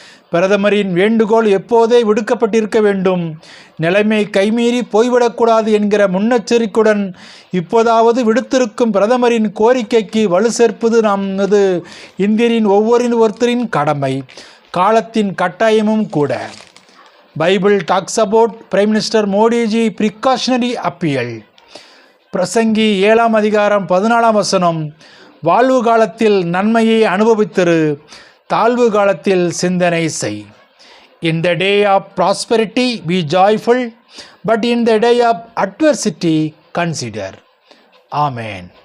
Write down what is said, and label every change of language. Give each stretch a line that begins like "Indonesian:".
Tamil: பிரதமரின் வேண்டுகோள் எப்போதே விடுக்கப்பட்டிருக்க வேண்டும். நிலைமை கைமீறி போய்விடக்கூடாது என்கிற முன்னெச்சரிக்கையுடன் இப்போதாவது விடுத்திருக்கும் பிரதமரின் கோரிக்கைக்கு வலு சேர்ப்பது நமது இந்தியரின் ஒருத்தரின் கடமை, காலத்தின் கட்டாயமும் கூட.
English: Bible talks about Prime Minister Modi ji precautionary appeal.
Tamil: பிரசங்கி 7ஆம் அதிகாரம் 14ஆம் வசனம், வாழ்வு காலத்தில் நன்மையை அனுபவித்திரு, தாழ்வு காலத்தில் சிந்தனை செய்.
English: In the day of prosperity be joyful, but in the day of adversity consider. Amen.